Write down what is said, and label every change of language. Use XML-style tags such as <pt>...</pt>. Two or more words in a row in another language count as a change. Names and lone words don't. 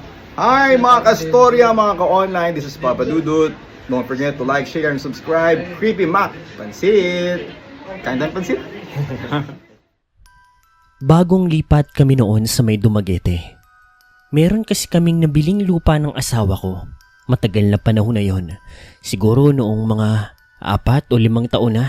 <tl>Hi mga kastorya, mga ka-online,</tl> <en>this is Papa Dudut. Don't forget to like, share, and subscribe. Creepy Mac,</en> <tl>pansit! Kain tayo ng pansit? Bagong lipat kami noon sa may Dumaguete. Meron kasi kaming nabiling lupa ng asawa ko. Matagal na panahon na yon. Siguro noong mga 4 o 5 taon na.</tl>